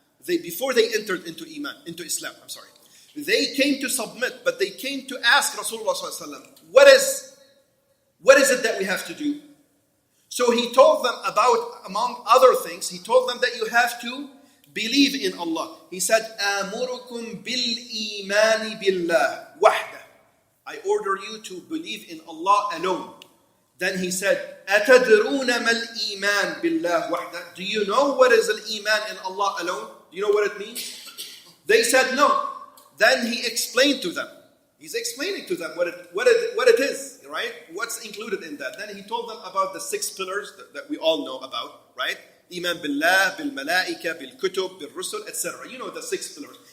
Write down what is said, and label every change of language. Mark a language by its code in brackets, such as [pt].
[en] Before they entered into Islam, they came to submit, but they came to ask Rasulullah sallallahu alayhi wa sallam, what is it that we have to do? So he told them about, among other things, he told them that you have to believe in Allah. He said, [ar] آمُرُكُمْ بِالْإِيمَانِ بِاللَّهِ وَحْدَهُ. [en] I order you to believe in Allah alone. Then he said, [ar] أَتَدْرُونَ مَا الْإِيمَانِ بِاللَّهِ وَحْدَهُ. [en] Do you know what is al-Iman in Allah alone? Do you know what it means? They said no. Then he explained to them. He's explaining to them what it is, right? What's included in that. Then he told them about the 6 pillars that we all know about, right? Iman billah, bil malaika, bil kutub, bil rusul, etc. You know the 6 pillars.